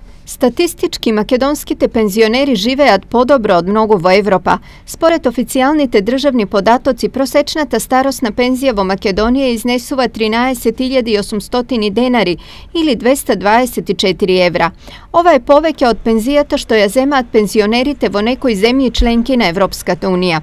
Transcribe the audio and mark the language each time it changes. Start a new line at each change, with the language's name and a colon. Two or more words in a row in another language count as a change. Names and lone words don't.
Macedonian: Статистички македонските пензионери живеат подобро од многу во Европа. Според официјалните државни податоци, просечната старосна пензија во Македонија изнесува 13.800 денари или 224 евра. Ова е повеќе од пензијата што ја земаат пензионерите во некои земји членки на Европската унија.